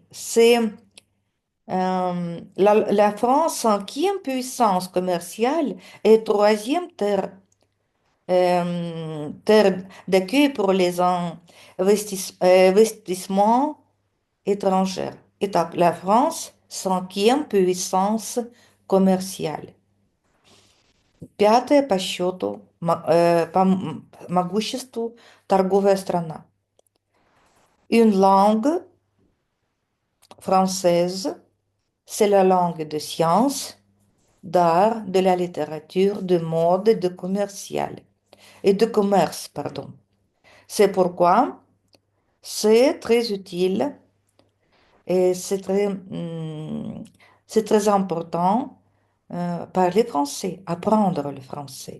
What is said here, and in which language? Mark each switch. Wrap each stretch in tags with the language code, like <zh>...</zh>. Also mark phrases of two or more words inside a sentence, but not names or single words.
<fr>C'est la France, cinquième puissance commerciale et troisième terre d'accueil pour les investissements étrangers. Итак, la France, cinquième puissance commerciale.</fr> <ru>Пятая по счету, по могуществу торговая страна.</ru> <fr>Une langue française, c'est la langue de science, d'art, de la littérature, de mode et de commercial. Et de commerce, pardon. C'est pourquoi c'est très utile et c'est très important parler français, apprendre le français.</fr>